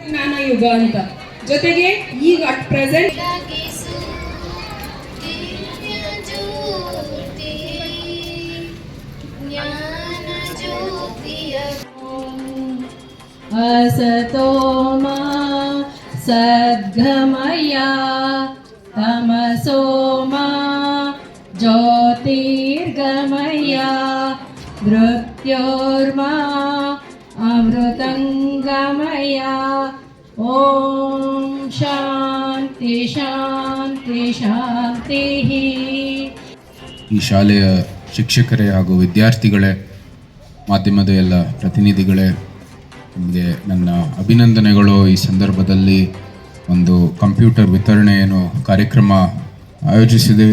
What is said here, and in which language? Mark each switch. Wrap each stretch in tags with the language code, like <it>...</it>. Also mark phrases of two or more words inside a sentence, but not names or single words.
<kn>ಜ್ಞಾನ ಯುಗ ಅಂತ. ಜೊತೆಗೆ ಈಗ</kn> <en>at present</en> <sa>असतो मा सद्गमय तमसो मा ज्योतिर्गमय मृत्योर्मा अमृतंगमय. ಓಂ ಶಾಂತಿ ಶಾಂತಿ ಶಾಂತಿ.</sa> <kn>ಈ ಶಾಲೆಯ ಶಿಕ್ಷಕರೇ ಹಾಗೂ ವಿದ್ಯಾರ್ಥಿಗಳೇ, ಮಾಧ್ಯಮದ ಎಲ್ಲ ಪ್ರತಿನಿಧಿಗಳೇ, ನಿಮಗೆ ನನ್ನ ಅಭಿನಂದನೆಗಳು. ಈ ಸಂದರ್ಭದಲ್ಲಿ ಒಂದು ಕಂಪ್ಯೂಟರ್ ವಿತರಣೆಯನ್ನು ಕಾರ್ಯಕ್ರಮ ಆಯೋಜಿಸಿದ್ದೀವಿ.</kn>